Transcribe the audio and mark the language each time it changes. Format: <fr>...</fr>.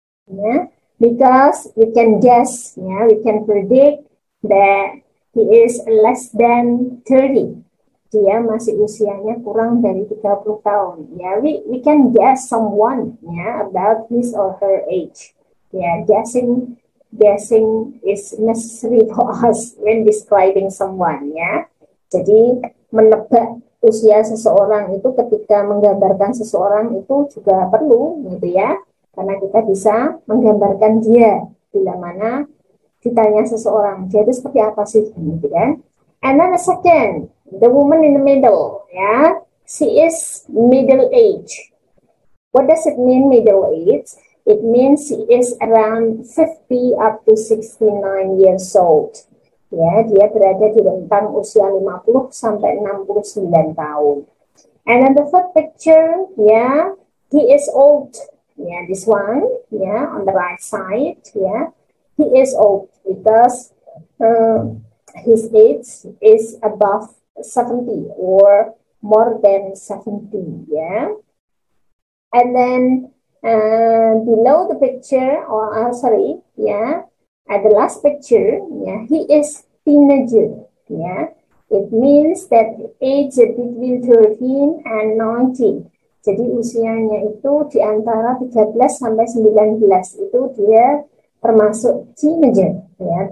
<en>Yeah, because we can guess, yeah, we can predict that he is less than 30.</en> <id>Dia masih usianya kurang dari 30 tahun.</id> <en>Yeah, we can guess someone, yeah, about his or her age. Yeah, guessing is necessary for us when describing someone, ya.</en> <id>Jadi menebak usia seseorang itu ketika menggambarkan seseorang itu juga perlu, gitu ya. Karena kita bisa menggambarkan dia bila mana ditanya seseorang, dia itu seperti apa sih, gitu kan?</id> <en>And then the second, the woman in the middle, ya, she is middle age. What does it mean middle age? It means she is around 50 up to 69 years old.</en> <id>Ya, dia berada di rentang usia 50 sampai 69 tahun.</id> <en>And then the third picture, yeah, he is old. Yeah, this one, yeah, on the right side, yeah, he is old because his age is above 70 or more than 70, yeah. And then below the picture, or sorry, yeah, at the last picture, yeah, he is teenager, yeah. It means that age between 13 and 19.</en> <id>Jadi usianya itu di antara 13 sampai 19 itu dia termasuk teenager, ya.</id>